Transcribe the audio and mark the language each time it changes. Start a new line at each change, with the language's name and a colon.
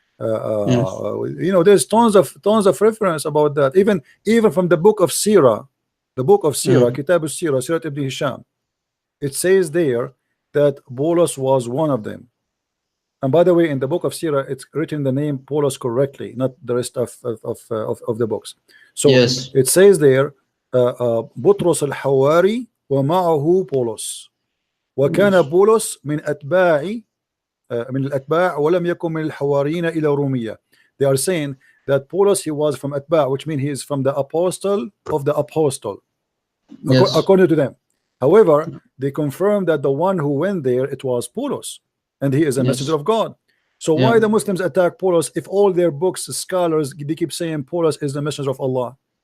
English: You know, there's tons of reference about that. Even from the book of Sirah, Kitab al-Sirah, Sirat ibn Hisham, it says there that Boulos was one of them. And by the way, in the book of Sirah, it's written the name Boulos correctly, not the rest of the books. So it says there,
Arabic: بطرس الحواري ومعه بولس وكان بولس من الأتباع ولم يكن من الحواريين إلى رومية.
English: They are saying that Paulus, he was from Atba, which means he is from the apostle of the apostle, according to them. However, they confirm that the one who went there, it was Paulus, and he is a messenger of God. So why the Muslims attack Paulus if all their books, scholars, they keep saying Paulus is the messenger of Allah?